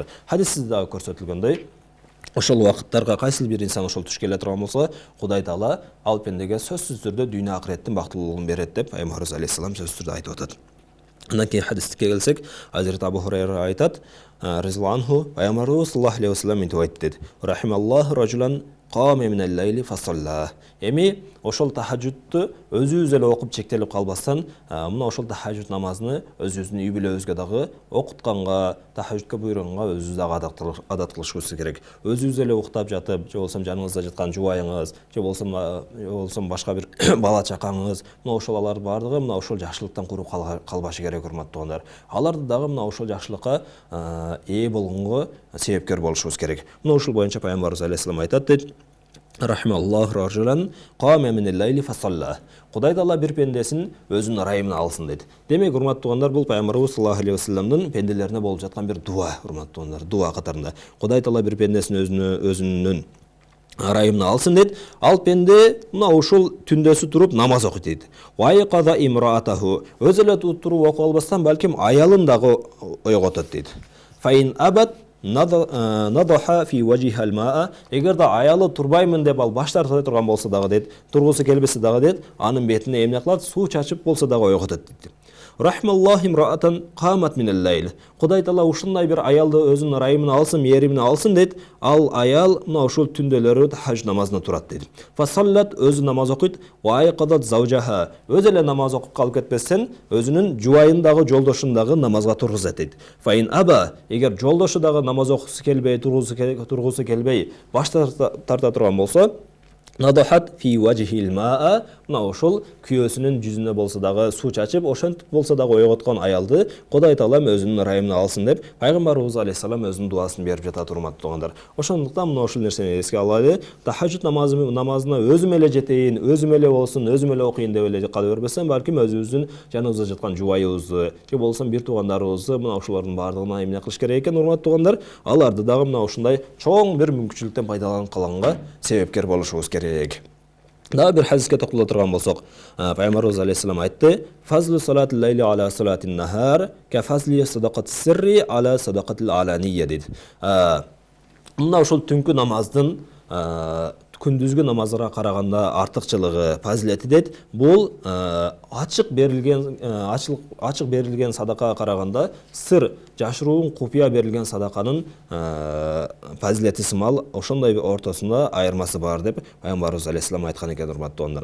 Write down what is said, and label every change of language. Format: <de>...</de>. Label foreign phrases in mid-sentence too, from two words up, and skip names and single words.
<ky>Хадисте дагы көрсөтүлгөндөй, ошол убакыттарга кайсыл бир инсан ошол туш келе турган болсо, Кудай Таала ал пендеге сөзсүз түрдө дүйнө акыреттин бактылуулугун берет деп Пайгамбарыбыз алейхиссалам сөзсүз түрдө айтып атат. Андан кийин хадиске келсек, Азирет Абу Хурайра айтат,</ky> <ar>رضي الله عنه,</ar> <ky>Пайгамбарыбыз</ky> <ar>صلى الله عليه وسلم</ar> <ky>мынтип айтты дейт:</ky> <ar>"رحم الله رجلا قام من الليل فصلى".</ar> <ky>Эми ошол тахажжудту өзүбүз эле окуп чектелип калбастан, мына ошол тахажжуд намазын өзүбүздүн үй бүлөбүзгө дагы окутканга, тахажжудка буйруганга өзүбүз дагы адат кылышыбыз керек. Өзүбүз эле уктап жатып, же болбосо жаныңызда жаткан жубайыңыз, же болбосо башка бир бала чакаңыз, мына ошолар бардыгы мына ошол жакшылыктан куруп калбашы керек, урматтуугандар. Аларды дагы мына ошол жакшылыкка ээ болгонго себепкер болушубуз керек. Мына ушул боюнча Пайгамбарыбыз алейхиссалам айтат дейт:</ky> <ar>"رحم الله رجلا قام من الليل فصلى".</ar> <ky>Кудай Таала бир пендесин өзүнүн ырайымына алсын дейт. Демек, урматтуугандар, бул Пайгамбарыбыз</ky> <ar>صلى الله عليه وسلم</ar> <ky>пенделерине болуп жаткан бир дуа, урматтуугандар, дуа катарында. Кудай Таала бир пендесин өзүнүн ырайымына алсын дейт. Ал пенде мына ушул түндөсү туруп намаз окуйт дейт.</ky> <ar>وأيقظ امرأته,</ar> <ky>өз эле туруп окуп албастан балким аялын дагы ойготот дейт.</ky> <ar>فإن أبت نضح في وجهها الماء,</ar> <ky>эгер да аялы турбаймын деп ал баш тарта турган болсо дагы дейт, тургусу келбесе дагы дейт, анын бетине эмне кылат? Суу чачып болсо дагы ойготот дейт.</ky> <ar>رحم الله امرأة قامت من الليل.</ar> <ky>Кудай Таала ушундай бир аялды өзүнүн ырайымына алсын, мээримине алсын дейт. Ал аял мына ушул түндөлөрү тахажжуд намазына турат дейт. Фасаллат, өзү намаз окуйт.</ky> <ar>وأيقظت زوجها,</ar> <ky>өз эле намаз окуп калып кетпестен, өзүнүн жубайын дагы, жолдошун дагы намазга тургузат дейт.</ky> <ar>فإن أبى,</ar> <ky>эгер жолдошу дагы намаз окусу келбей, тургусу келбей, баш тарта турган болсо,</ky> <ar>نضحت في وجهه الماء,</ar> <ky>мына ошол күйөөсүнүн жүзүнө болсо дагы суу чачып, ошентип болсо дагы ойготкон аялды Кудай Таала өзүнүн ырайымына алсын деп Пайгамбарыбыз алейхиссалам өзүнүн дуасын берип жатат, урматтуугандар. Ошондуктан мына ошол нерсени эске алалы. Тахажжуд намазына өзүм эле жетейин, өзүм эле болсун, өзүм эле окуйн деп эле кала бербестен, балким өзүбүздүн жаныбызда жаткан жубайыбызды, же болсо бир туугандарыбызды, мына ошолордун баардыгына эмне кылыш керек экен, урматтуугандар? Аларды дагы мына ушундай чоң бир мүмкүнчүлүктөн пайдаланып калганга себепкер болушубуз керек. Дагы бир хадиске токтоло турган болсок, Пайгамбарыбыз алейхиссалам айтты:</ky> <ar>"فضل صلاة الليل على صلاة النهار كفضل صدقة السر على صدقة العلانية"</ar> <ky>дейт. Мына ошол түнкү намаздын күндүзгү намазга караганда артыкчылыгы, фазилети дейт. Бул ачык берилген садакага караганда сыр, жашыруун купуя берилген садаканын фазилети сымал ошондой ортосунда айырмасы бар деп Пайгамбарыбыз алейхиссалам айткан экен, урматтуугандар.</ky>